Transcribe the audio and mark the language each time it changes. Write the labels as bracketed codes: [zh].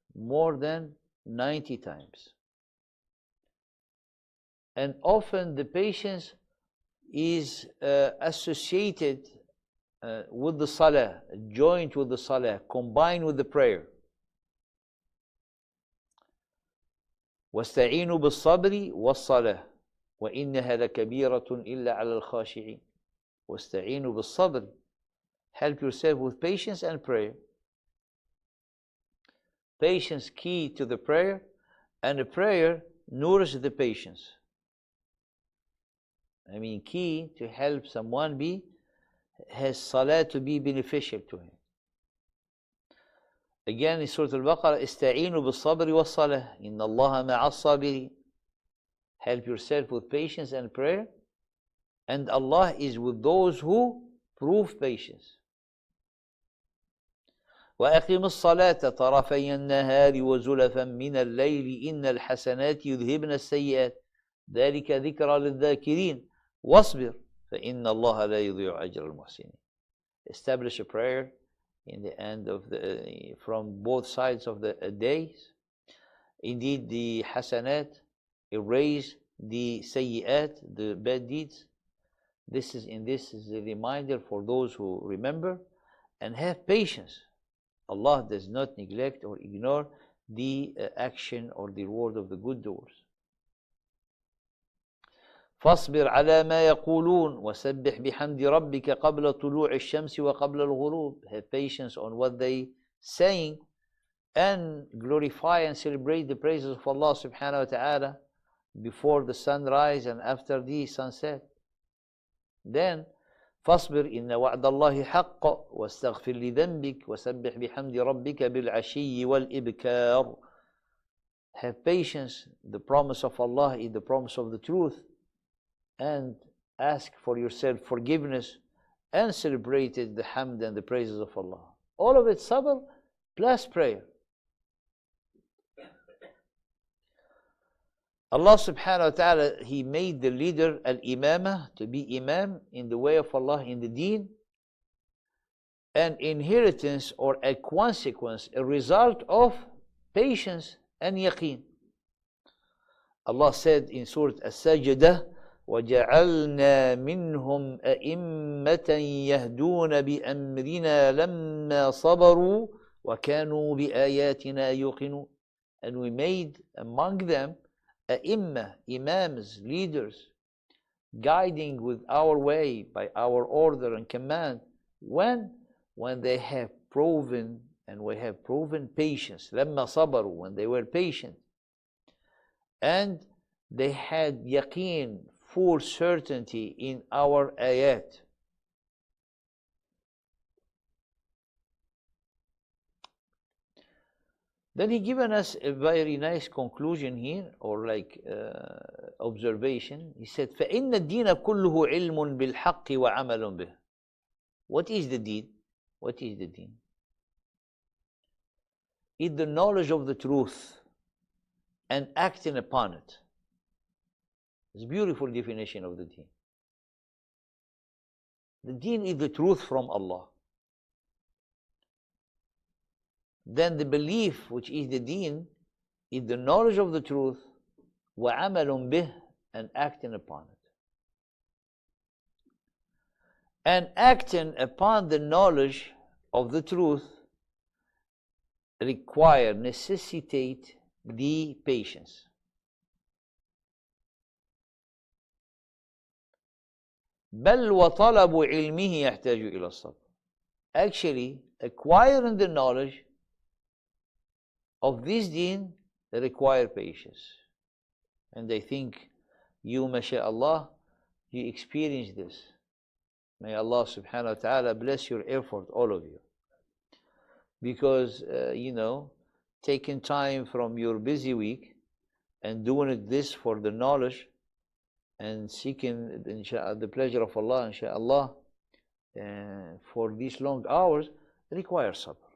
[en] More than 90 times. And often the patience is associated with the salah, joined with the salah, combined with the prayer. [ar] واستعينوا بالصبر والصلاة وإنها لكبيرة إلا على الخاشعين. واستعينوا بالصبر. [en] Help yourself with patience and prayer. Patience key to the prayer, and the prayer nourishes the patience. I mean, key to help someone has salah to be beneficial to him. Again, in Surah Al-Baqarah, [ar] استعينوا بالصبر والصلاة إن الله مع الصابرين. [en] Help yourself with patience and prayer, and Allah is with those who prove patience. [ar] وأقم الصلاة طرفي النهار وزلفا من الليل إن الحسنات يذهبن السيئات ذلك ذكرى للذاكرين واصبر فإن الله لا يضيع أجر المحسنين. [en] Establish a prayer in the end of from both sides of the days. Indeed, the hasanat erase the sayyi'at, the bad deeds. This is a reminder for those who remember and have patience. Allah does not neglect or ignore the action or the reward of the good doers. [ar] فاصبر على ما يقولون وسبح بحمد ربك قبل طلوع الشمس وقبل الغروب. [en] Have patience on what they saying, and glorify and celebrate the praises of Allah subhanahu wa ta'ala before the sunrise and after the sunset. Then [ar] فاصبر إن وعد الله حق واستغفر لذنبك وسبح بحمد ربك بالعشي والإبكار. [en] Have patience. The promise of Allah is the promise of the truth, and ask for yourself forgiveness and celebrate the hamd and the praises of Allah. All of it sabr plus prayer. Allah subhanahu wa ta'ala, He made the leader al-imamah, to be imam in the way of Allah, in the deen, an inheritance or a consequence, a result of patience and yaqeen. Allah said in Surah As-Sajdah, [ar] وَجَعَلْنَا مِنْهُمْ أَئِمَّةً يَهْدُونَ بِأَمْرِنَا لَمَّا صَبَرُوا وَكَانُوا بِآيَاتِنَا يُوقِنُونَ. [en] And we made among them A'imma, imams, leaders, guiding with our way, by our order and command, when they have proven, and we have proven patience. [ar] لَمَّا صَبَرُوا, [en] when they were patient, and they had yaqeen, full certainty in our ayat. Then he given us a very nice conclusion here, or like observation. He said, [ar] فَإِنَّ الدِّينَ كُلُّهُ عِلْمٌ بِالْحَقِّ وَعَمَلٌ بِهِ. [en] What is the deen? What is the deen? It's the knowledge of the truth and acting upon it. It's a beautiful definition of the deen. The deen is the truth from Allah. Then the belief, which is the deen, is the knowledge of the truth, [ar] وَعَمَلٌ بِهِ, [en] and acting upon it. And acting upon the knowledge of the truth necessitate the patience. [ar] بل وطلب علمه يحتاج إلى الصبر. [en] Actually, acquiring the knowledge of this deen require patience. And I think you, mashallah, you experience this. May Allah subhanahu wa ta'ala bless your effort, all of you. Because, taking time from your busy week and doing this for the knowledge and seeking the pleasure of Allah, inshallah, for these long hours requires sabr.